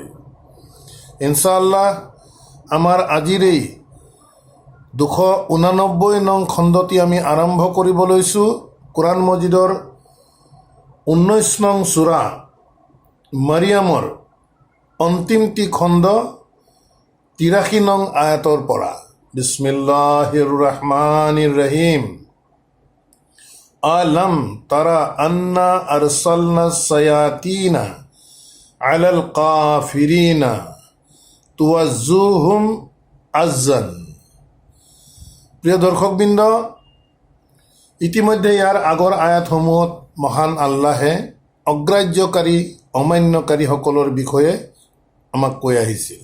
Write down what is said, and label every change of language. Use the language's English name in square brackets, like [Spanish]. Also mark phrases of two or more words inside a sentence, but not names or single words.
[Assamese] ইনশাআল্লাহ আমাৰ আজিৰ এই 289 নং খণ্ডটি আমি আৰম্ভ কৰিব লৈছোঁ কোৰআন মজিদৰ 19 নং সূৰা মাৰিয়ামৰ অন্তিমটি খণ্ড 83 নং আয়াতৰ পৰা। [Arabic] بسم الله الرحمن الرحيم. ألم تر أنا أرسلنا الشياطين على الكافرين تؤزهم أزا. [Assamese] প্রিয় দর্শকবৃন্দ, ইতিমধ্যে ইয়াৰ আগৰ আয়াতসমূহত মহান আল্লাহে অগ্ৰাহ্যকাৰী অমান্যকাৰীসকলৰ বিষয়ে আমাক কৈ আহিছিল।